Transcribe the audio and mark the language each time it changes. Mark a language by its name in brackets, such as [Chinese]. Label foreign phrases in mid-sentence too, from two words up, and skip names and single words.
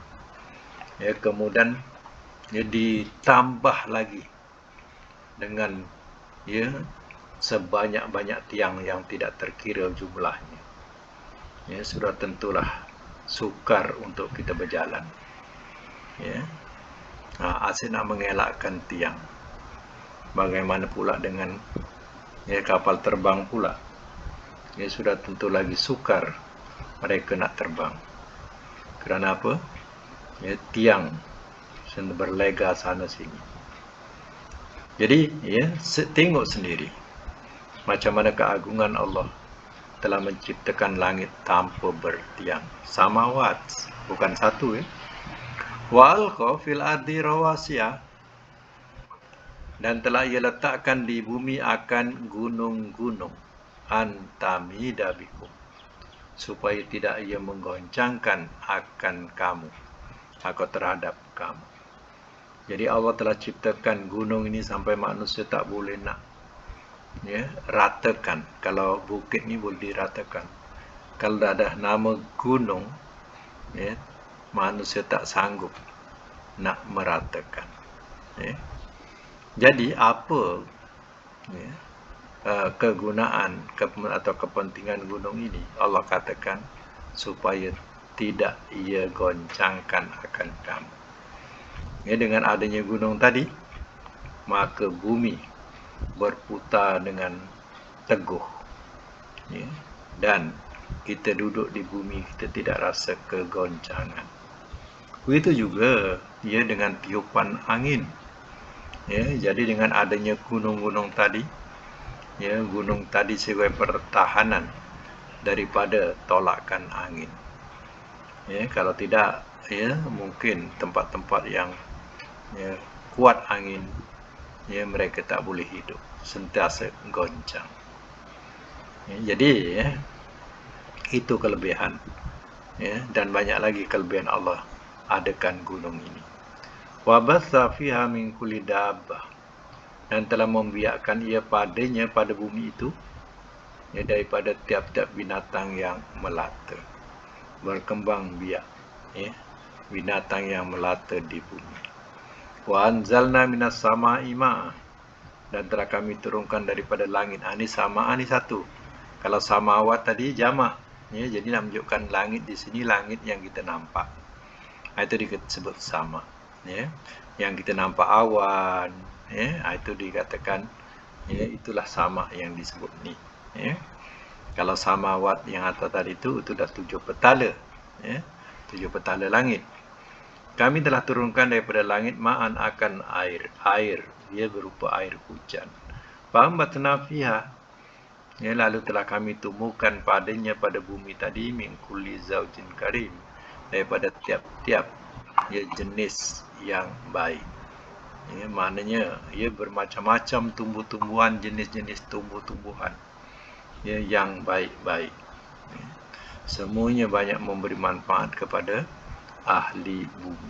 [Malay] Ya, kemudian ya, ditambah lagi dengan ya sebanyak-banyak tiang yang tidak terkira jumlahnya. Ya, sudah tentulah sukar untuk kita berjalan. Ya. Asyik nak mengelakkan tiang. Bagaimana pula dengan ya, kapal terbang pula. Ya, sudah tentu lagi sukar mereka nak terbang. Kerana apa? Ya, tiang berlega sana sini. Jadi ya, tengok sendiri macam mana keagungan Allah telah menciptakan langit tanpa bertiang. Samawat, bukan satu ya. [Arabic] وألقى في الأرض رواسي, [Malay] dan telah ia letakkan di bumi akan gunung-gunung, [Arabic] أن تميد بكم, [Malay] supaya tidak ia menggoncangkan akan kamu atau terhadap kamu. Jadi Allah telah ciptakan gunung ini sampai manusia tak boleh nak ratakan. Kalau bukit ni boleh diratakan. Kalau dah ada nama gunung, manusia tak sanggup nak meratakan. Jadi apa kegunaan atau kepentingan gunung ini? Allah katakan supaya tidak ia goncangkan akan kamu. Dengan adanya gunung tadi, maka bumi berputar dengan teguh, dan kita duduk di bumi, kita tidak rasa kegoncangan. Begitu juga dengan tiupan angin. Jadi dengan adanya gunung-gunung tadi, gunung tadi sebagai pertahanan daripada tolakan angin. Kalau tidak, mungkin tempat-tempat yang kuat angin, mereka tak boleh hidup, sentiasa goncang. Jadi itu kelebihan, dan banyak lagi kelebihan Allah adakan gunung ini. [Arabic] وبث فيها من كل دابة, [Malay] dan telah membiarkan ia padanya, pada bumi itu, daripada tiap-tiap binatang yang melata, berkembang biak, binatang yang melata di bumi. [Arabic] وأنزلنا من السماء ماء, [Malay] dan telah kami turunkan daripada langit. Ini sama, ini satu. Kalau samawat tadi jamak, jadi nak menunjukkan langit di sini, langit yang kita nampak. Itu disebut sama. Yang kita nampak awan, itu dikatakan, itulah sama yang disebut ni. Kalau samawat yang atas tadi itu dah 7 petala, 7 petala langit. Kami telah turunkan daripada langit ma'an, akan air, ia berupa air hujan. [Arabic] فأنبتنا فيها, [Malay] lalu telah kami tumbuhkan padanya, pada bumi tadi, [Arabic] من كل زوج كريم, [Malay] daripada tiap-tiap jenis yang baik. Maknanya ia bermacam-macam tumbuh-tumbuhan, jenis-jenis tumbuh-tumbuhan yang baik-baik. Semuanya banyak memberi manfaat kepada ahli bumi.